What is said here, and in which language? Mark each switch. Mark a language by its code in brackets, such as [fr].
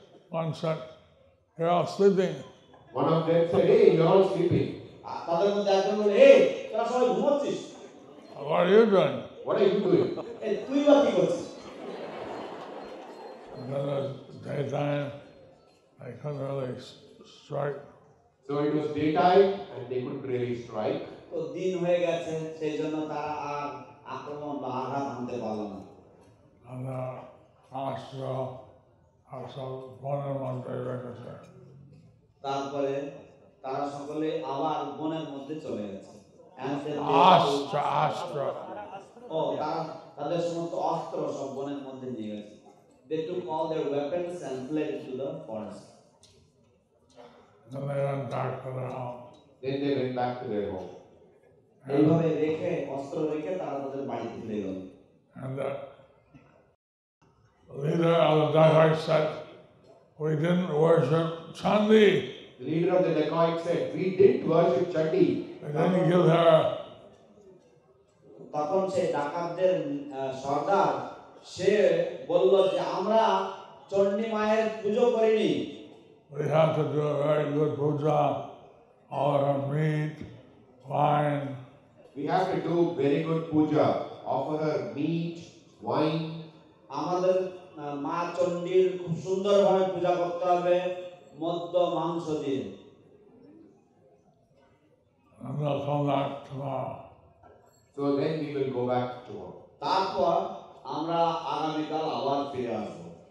[en] One said, you're all sleeping. One of them said, hey, you're all sleeping. [bn] আর তাদের মধ্যে একজন বলল, এই তোরা সবাই ঘুমোচ্ছিস? [en] What are you doing? What are you doing? [bn] এই তুই বা কি করছিস? [en] And then it was daytime. I couldn't really strike. So it was daytime and they couldn't really strike. [bn] তো দিন হয়ে গেছে, সেই জন্য তারা আর আক্রমণ বা আঘাত আনতে পারল না। [en] And Astra also one in one day [bn] রেখেছে। তারপরে তারা সকলে আবার বনের মধ্যে চলে গেছে। [en] Astra. [bn] ও তারা তাদের সমস্ত অস্ত্র সব বনের মধ্যে নিয়ে গেছে। [en] They took all their weapons and fled into the forest. Then they went back to their home. Then they went back to their home. [bn] এইভাবে রেখে অস্ত্র রেখে তারা তাদের বাড়িতে ফিরে গেল। [en] And the leader of the Dacoits said, we didn't worship Chandi. The leader of the dacoits said, we didn't worship Chandi. We didn't give her. [bn] তখন সেই ডাকাতদের সর্দার সে বলল যে আমরা চণ্ডী মায়ের পুজো করিনি। [en] We have to do a very good puja, all her meat, wine. We have to do very good puja, offer her meat, wine. [bn] আমাদের মা চণ্ডীর খুব সুন্দরভাবে পূজা করতে হবে, মদ্য মাংস দিয়ে। [en] And we'll come back tomorrow. So then we will go back tomorrow. [bn] তারপর আমরা আগামীকাল আবার ফিরে আসবো।